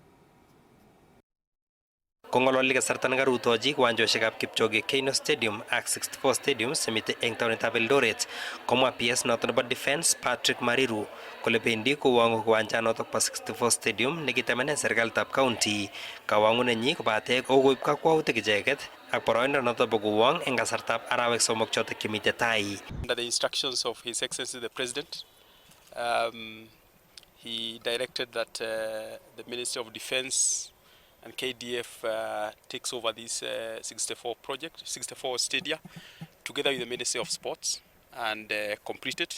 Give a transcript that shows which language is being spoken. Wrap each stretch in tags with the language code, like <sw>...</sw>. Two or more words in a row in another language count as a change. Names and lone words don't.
<kln>Kong'ololi kasarta nekarutochi kiwanjoshekab Kipchoge Keino Stadium ak 64 Stadium semite eng taonitab Eldoret komwa PS noton nebo Defence Patrick Mariru kole bendi kowang'u kiwanjanotok bo 64 Stadium nekitemenen serikalitab county kawang'unenyi kobate kokoib kakwautik icheket ak boroindo noton bo kowang eng kasartab arawek somok chotok chemite tai.</kln> <en>Under the instructions of His Excellency the President, he directed that the Ministry of Defence and KDF takes over this 64 stadia together with the Ministry of Sports and complete it.</en>